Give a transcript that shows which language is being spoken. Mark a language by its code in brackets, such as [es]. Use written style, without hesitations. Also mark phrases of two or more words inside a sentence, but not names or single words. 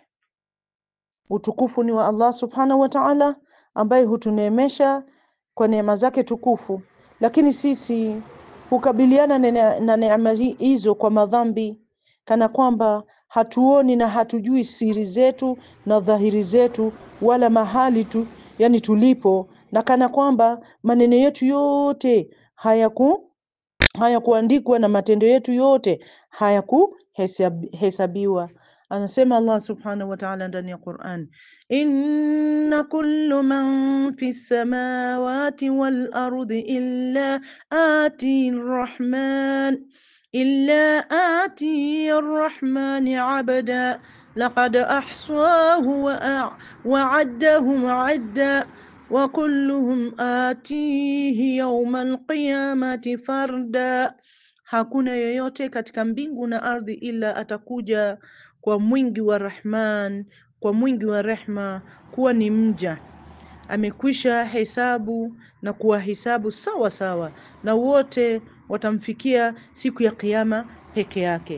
[sw] Utukufu ni wa Allah [ar] سبحانه وتعالى [sw] ambaye hutuneemesha kwa neema zake tukufu, lakini sisi hukabiliana na neema hizo kwa madhambi, kana kwamba hatuoni na hatujui siri zetu na dhahiri zetu wala mahali yani tulipo, na kana kwamba maneno yetu yote hayakuandikwa na matendo yetu yote hayakuhesabiwa. Anasema Allah [ar] سبحانه وتعالى [sw] ndani ya Qur'an, [ar] إن كل من في السماوات والأرض إلا آتي الرحمن عبدا لقد أحصاهم وعدهم عدا وكلهم آتيه يوم القيامة فردا. [sw] Hakuna yeyote katika mbingu na ardhi ila atakuja kwa mwingi wa Rahman, kwa mwingi wa rehma, kuwa ni mja. Amekwisha hesabu na kuwahesabu sawa sawa, na wote watamfikia siku ya kiyama peke yake.